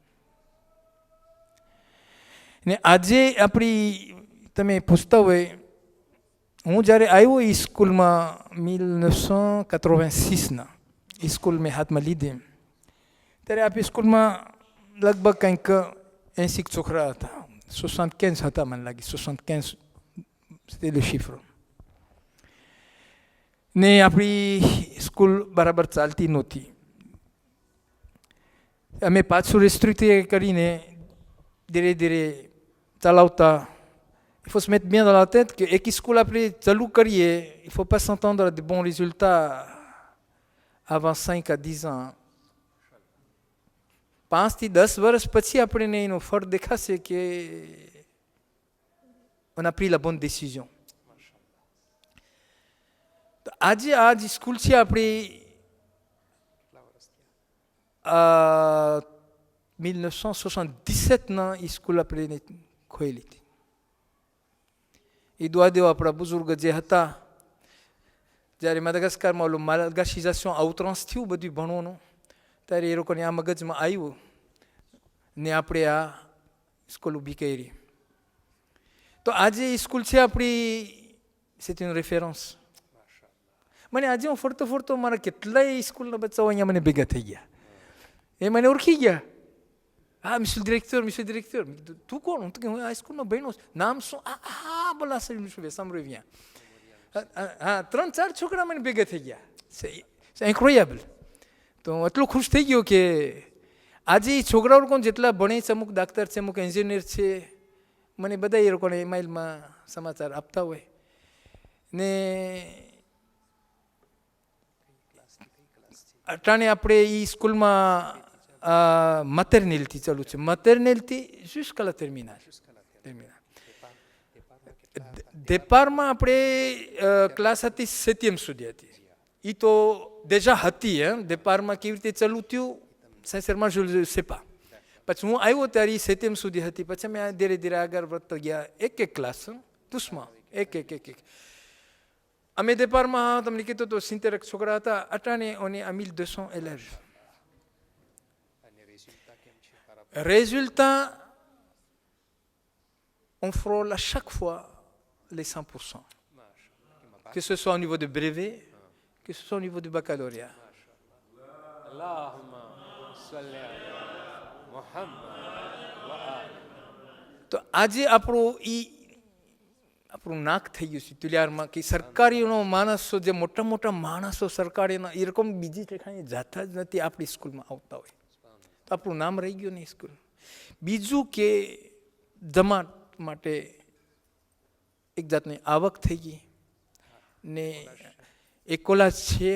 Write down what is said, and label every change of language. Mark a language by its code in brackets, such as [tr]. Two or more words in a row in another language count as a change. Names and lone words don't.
[gu] ને આજે આપણી તમે પૂછતા હોય, હું જ્યારે આવ્યો એ સ્કૂલમાં 1986ના સ્કૂલ મેં હાથમાં લીધી ત્યારે આપણી સ્કૂલમાં લગભગ કંઈક 80 છોકરા હતા, 75 હતા મને લાગી, 75 [fr] c'était le chiffre. [gu] ને આપણી સ્કૂલ બરાબર ચાલતી નહોતી. અમે પાછું restructurer કરીને ધીરે ધીરે ચલાવતા. [fr] Il faut se mettre bien dans la tête que [gu] એક સ્કૂલ આપણે ચાલુ કરીએ, [fr] il faut pas s'entendre à de bons résultats avant 5 à 10 ans. [gu] 5 થી 10 વર્ષ પછી આપણને એનો ફળ દેખાશે કે [fr] on a pris la bonne décision. [gu] તો આજે આ જ સ્કૂલ છે આપણી 1977ના એ સ્કૂલ આપણે ખોલી હતી. એ દુઆ દેવ આપણા બુઝુર્ગ જે હતા, જ્યારે માદાગાસ્કારમાં ઓલું [fr] malgachisation à outrance [gu] થયું બધું ભણવાનું, ત્યારે એ લોકોને આ મગજમાં આવ્યું ને આપણે આ સ્કૂલ ઊભી કરી. તો આજે એ સ્કૂલ છે આપણી, [fr] c'est une référence. [gu] મને આજે હું ફરતો ફરતો મારા કેટલાય સ્કૂલના બચ્ચાઓ અહીંયા મને ભેગા થઈ ગયા, એ મને ઓળખી ગયા. [fr] હા monsieur le directeur, [gu] તું કોણ? હું તો કે હું આ સ્કૂલમાં ભણ્યો છું. નામ શું? હા બોલા સર [fr] ça me revient. [gu] હા 3-4 છોકરા મને ભેગા થઈ ગયા. [fr] c'est incroyable. [gu] તો હું એટલો ખુશ થઈ ગયો કે આજે એ છોકરાઓ લોકો જેટલા ભણે છે, અમુક ડાક્ટર છે, અમુક એન્જિનિયર છે, મને બધા એ લોકોને ઈમેલમાં સમાચાર આપતા હોય. ને અટાણે આપણે એ સ્કૂલમાં મટરનલથી ચાલુ છે, મટરનલથી [fr] jusqu'à la terminale. [gu] દેપારમાં આપણે ક્લાસ હતી 7th સુધી હતી. એ તો déjà હતી. દેપારમાં કેવી રીતે ચાલુ થયું [fr] sincèrement je ne sais pas. [gu] પછી હું આવ્યો ત્યારે 7th સુધી હતી. પછી અમે ધીરે ધીરે આગળ વધતા ગયા, એક ક્લાસ તુસમાં એક. અમે દેપારમાં તમને કીધું તો 70 છોકરા હતા, અટાણે [fr] on est à 1200 élèves. Résultat, on frôle à chaque fois les 100%. Que ce soit au niveau du brevet, que ce soit au niveau du baccalauréat. [ar] اللهم صل على محمد وآل. [gu] તો આજે આપણું નાક થઈ ગયું છે તુલિયારમાં કે સરકારીનો માણસો, જે મોટા મોટા માણસો સરકારીના એ રકમ બીજી ઠેકાણે જાતા જ નથી, આપણી સ્કૂલમાં આવતા હોય તો આપણું નામ રહી ગયું નહીં સ્કૂલ. બીજું કે જમાત માટે એક જાતની આવક થઈ ગઈ ને એક કોલાજ છે.